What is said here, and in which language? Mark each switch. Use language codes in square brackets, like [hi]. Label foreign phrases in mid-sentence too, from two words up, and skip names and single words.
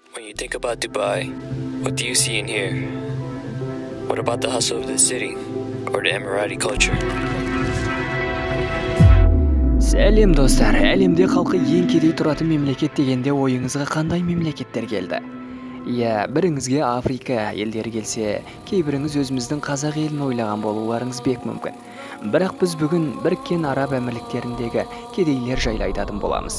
[en] When you think about Dubai, what do you see and hear? What about the hustle of the city or the Emirati culture? [kk] Сәлем достар, әлемде халқы ең кедей тұратын мемлекет дегенде ойыңызға қандай мемлекеттер келді? Иә, біріңізге Африка елдері келсе, кейбіріңіз өзіміздің қазақ елін ойлаған болуларыңыз бек мүмкін. Бірақ біз бүгін Біріккен Араб Әмірліктеріндегі кедейлер жайлы айтатын боламыз.